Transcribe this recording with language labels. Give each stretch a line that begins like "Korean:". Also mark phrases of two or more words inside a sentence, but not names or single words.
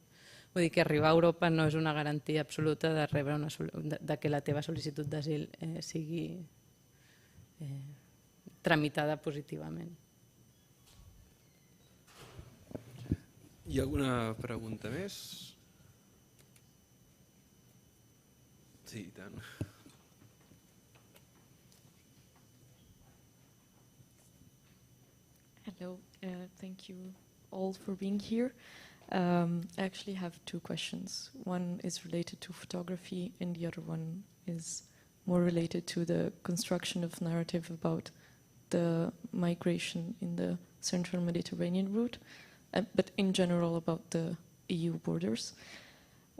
Catalan: Vull dir que arribar a Europa no és una garantia absoluta de que la teva sol·licitud d'asil sigui tramitada positivament. Hi ha alguna pregunta més? Sí, i tant.
English: Hello, thank you all for being here. I actually have 2 questions. One is related to photography and the other one is more related to the construction of narrative about the migration in the central Mediterranean route, but in general about the EU borders.